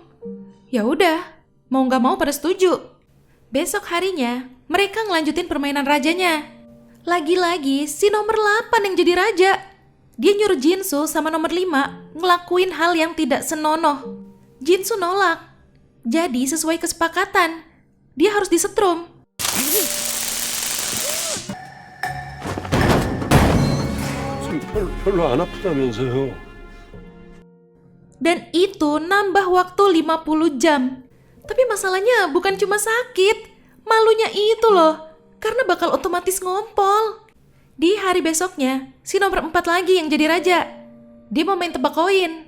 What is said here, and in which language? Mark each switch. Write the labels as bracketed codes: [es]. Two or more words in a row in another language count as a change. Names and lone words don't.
[id] Ya udah, mau gak mau pada setuju. Besok harinya, mereka ngelanjutin permainan rajanya. Lagi-lagi, si nomor 8 yang jadi raja. Dia nyuruh Jinsu sama nomor 5 ngelakuin hal yang tidak senonoh. Jinsu nolak. Jadi sesuai kesepakatan, dia harus disetrum. [ko] 별로 안 아프다면서요. [id] Dan itu nambah waktu 50 jam. Tapi masalahnya bukan cuma sakit, malunya itu loh, karena bakal otomatis ngompol. Di hari besoknya, si nomor 4 lagi yang jadi raja. Dia mau main tebak koin.